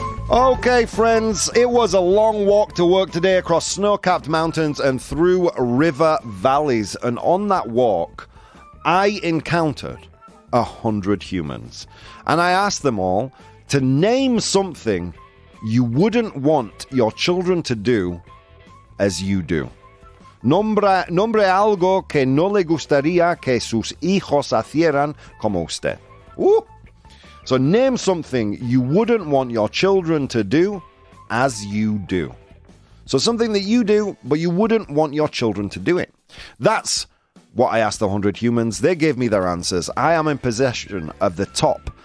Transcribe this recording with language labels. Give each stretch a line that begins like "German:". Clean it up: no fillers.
English: Okay, friends, it was a long walk to work today across snow-capped mountains and through river valleys. And on that walk, I encountered 100 humans. And I asked them all to name something you wouldn't want your children to do as you do.
Spanish: Nombre algo que no le gustaría que sus hijos hicieran como usted.
English: So name something you wouldn't want your children to do as you do. So something that you do, but you wouldn't want your children to do it. That's what I asked the 100 humans. They gave me their answers. I am in possession of the top